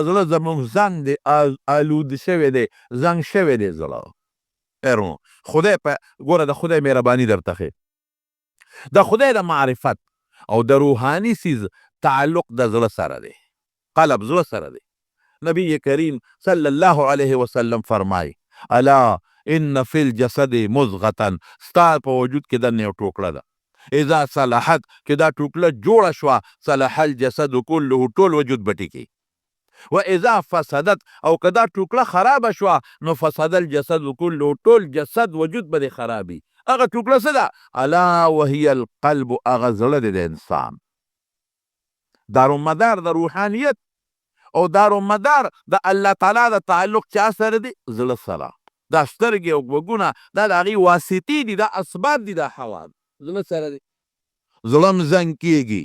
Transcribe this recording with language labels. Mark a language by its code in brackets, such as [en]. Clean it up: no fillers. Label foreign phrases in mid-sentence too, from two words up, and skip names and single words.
[ps] زړه زموږ زنګ دی، آلود شوی دی، زنګ شوی دی زړه. خدای په ګوره د خدای مهرباني درته ښیي، د خدای د معرفت او د روحاني سیز تعلق د زړه سره دی، قلب زړه سره دی. [ar] نبی کریم صلی الله علیه وسلم فرمای الا ان فی الجسد مضغه، [ps] ستا په وجود کې د یو ټوکړه ده، [ar] اذا صلحت [ps] کې دا ټوکړه جوړه شوه [ar] صلح الجسد كله، [ps] ټول وجود بټی کی، [ar] و اذا فسدت [ps] او که دا ټوکړه خراب شوه نو [ar] فسد الجسد كله، [ps] ټول جسد وجود به خرابي. هغه ټوکړه څه ده؟ [ar] الا وهي القلب، [ps] هغه زړه دی د انسان، دارومدار د روحانیت او دارومدار د الله تعالی د تعلق چا سره دی؟ زړه سره. دا سترګې او غوږونه دا د هغې واسطې دي، دا اسباب دي، دا حواس زړه سره دی. زړه م زنګ کېږي.